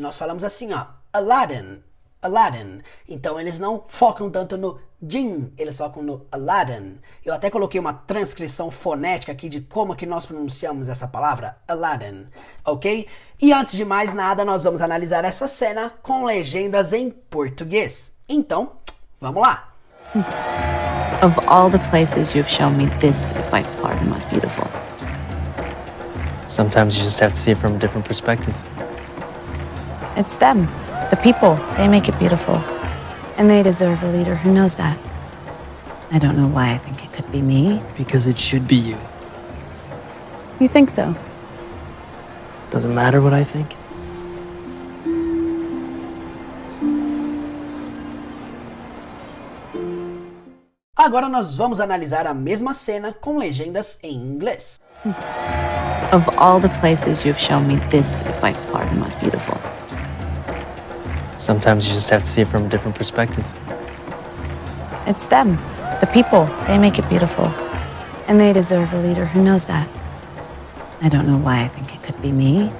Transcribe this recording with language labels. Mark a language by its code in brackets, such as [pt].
[pt] Nós falamos assim, ó, Aladdin, Aladdin. Então eles não focam tanto no Jin, eles focam no Aladdin. Eu até coloquei uma transcrição fonética aqui de como que nós pronunciamos essa palavra, Aladdin, ok? E antes de mais nada, nós vamos analisar essa cena com legendas em português. Então, vamos lá! [en] Of all the places you've shown me, this is by far the most beautiful. Sometimes you just have to see it from a different perspective. It's them, the people. They make it beautiful. And they deserve a leader who knows that. I don't know why I think it could be me. Because it should be you. You think so? Doesn't matter what I think. [pt] Agora nós vamos analisar a mesma cena com legendas em inglês. [en] Of all the places you've shown me, this is by far the most beautiful. Sometimes you just have to see it from a different perspective. It's them, the people. They make it beautiful. And they deserve a leader who knows that. I don't know why I think it could be me.